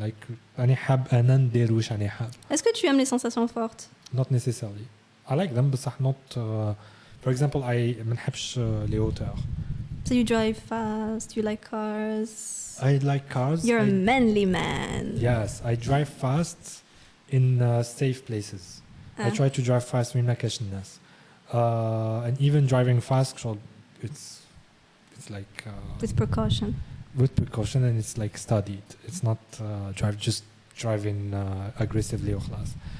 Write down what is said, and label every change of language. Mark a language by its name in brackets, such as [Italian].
[English] Like [Arabic] أنا حاب أنا ندير واش أنا حاب. [French] Est-ce que tu aimes les sensations fortes? [English] Not necessarily. I like them, [Arabic] بصح [English] not. For example, I [Arabic] ما نحبش [French] les hauteurs. [English] So you drive fast, you like cars. I like cars. You're a manly man. Yes, I drive fast in safe places. I try to drive fast when [Arabic] ما كاش الناس. [English] And even driving fast, it's like with precaution. With precaution, and it's like studied. It's not driving aggressively or class.